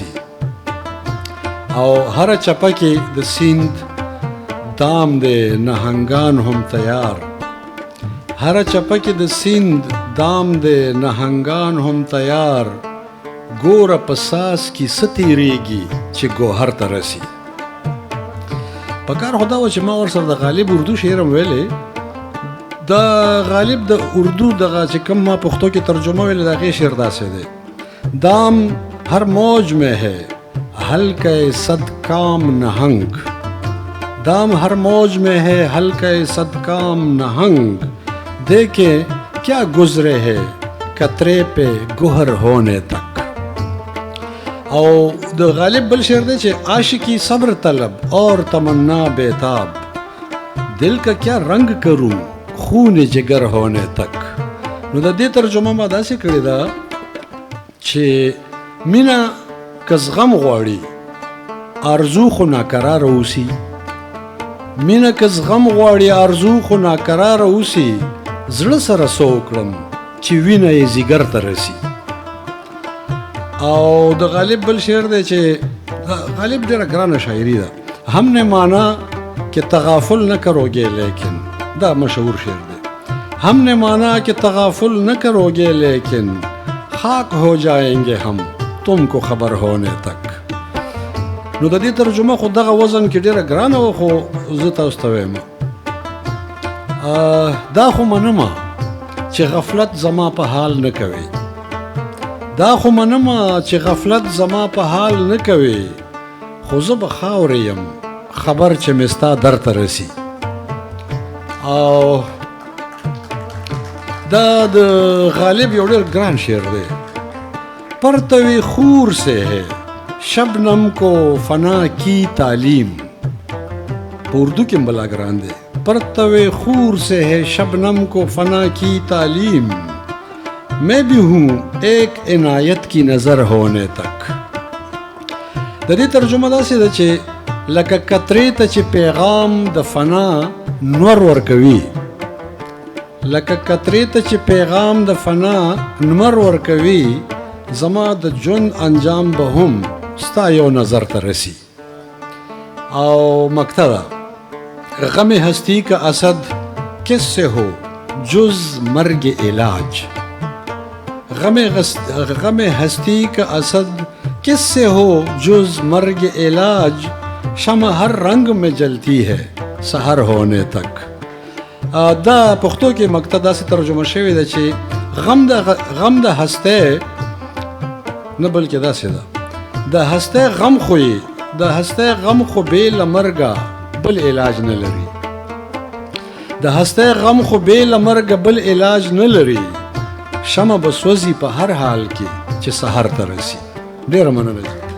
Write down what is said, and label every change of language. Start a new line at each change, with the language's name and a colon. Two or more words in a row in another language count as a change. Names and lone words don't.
Pashto: او هره چپه کې د سیند دام دی نهنګان هم تیار، هره چپه کې د سیند دام دی نهنګان هم تیار، ګوره په ساس کې څه تېرېږي چې ګوهر ته رسی. په کار خو دا وه چې ما ورسره د غالب اردو شعر هم ویلی. د غالب د اردو دغه چې کوم ما پښتو کې ترجمه ویلې د هغې شعر داسې دی:
Urdu: دام ہر موج میں ہے حلقہ صد کام نہنگ، دام ہر موج میں ہے حلقہ صد کام نہنگ، دیکھیں کیا گزرے ہے قطرے پہ گوہر ہونے تک.
Pashto: او د غالب بل شعر دی چې
Urdu: عاشقی صبر طلب اور تمنا بیتاب، دل کا کیا رنگ کروں خون جگر ہونے تک.
Pashto: نو د دې ترجمه ما داسې کړې ده چې مینه که زغم غواړي ارزو خو ناقراره اوسي، مینه که زغم غواړي ارزو خو ناقراره اوسي، زړه سره څه وکړم چې وینه یې ځیګر ته رسي. او د غالب بل شعر دی چې غالب ډېره ګرانه شاعري ده:
Urdu: هم نے مانا کہ تغافل نہ کرو گے لیکن،
Pashto: دا مشهور شعر دی.
Urdu: ہم نے مانا کہ تغافل نہ کرو گے لیکن، خاک ہو جائیں گے ہم تم کو خبر ہونے تک.
Pashto: نو د دې ترجمه خو دغه وزن کې ډېره ګرانه وه، خو زه تاسو ته وایم دا خو منمه چې غفلت زما په حال نه کوي، دا خو منمه چې غفلت زما په حال نه کوي، خو زه به خاورې یم خبر چې مې ستا در ته رسي. او دا د غالب یو ډېر ګران شعر دی:
Urdu: پرتوی خور سے ہے شبنم کو فنا کی تعلیم.
Pashto: په اردو کې بلا ګران دی:
Urdu: پرتوی خور سے ہے شبنم کو فنا کی تعلیم، میں بھی ہوں ایک عنایت کی نظر ہونے تک.
Pashto: د دې ترجمه داسې ده چې لکه قطرې ته چې پیغام د فنا نور ورکوي، لکه قطرې ته چې پیغام د فنا نور ورکوي، زما د ژوند انجام به هم ستا یو نظر ته رسی. او مقطع ده:
Urdu: غم ہستی کا اسد کس سے ہو جز مرگ علاج، غم ہستی کا اسد کس سے ہو جز مرگ علاج، شمع ہر رنگ میں جلتی ہے سحر ہونے تک.
Pashto: دا پښتو کې مقطع داسې ترجمه شوې ده چې غم د هستی نه بلکې داسې ده: د هستی غم خو یې د هسته غم خو بې له مرګه بل علاج نه لري د هسته غم خو بې له مرګه بل علاج نه لري شمع به سوځي په هر حال کې چې سحر ته رسي ډېره مننه